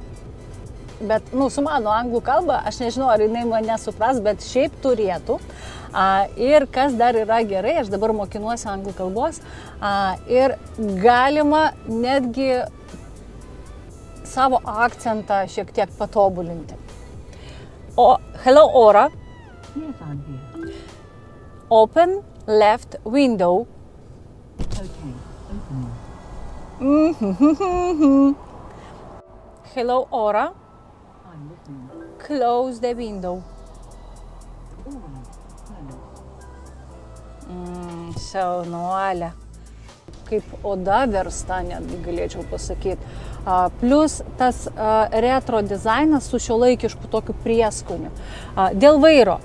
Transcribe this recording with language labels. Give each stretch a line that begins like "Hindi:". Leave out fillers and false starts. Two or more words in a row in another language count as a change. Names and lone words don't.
Lithuanian: Bet, su mano anglų kalba, aš nežinau, ar jinai mane supras, bet šiaip turėtų. Ir kas dar yra gerai, aš dabar mokinuosi anglų kalbos, ir galima netgi savo akcentą šiek tiek patobulinti.
English: Hello, Ora. Yes, I'm here. Open left window. Okay, open. Hello, Ora. I'm listening. Close the window.
Lithuanian: Šaunuolė. Kaip oda versta, netgi galėčiau pasakyti. Plius tas retro dizainas su šiuolaikišku tokiu prieskoniu. Dėl vairo.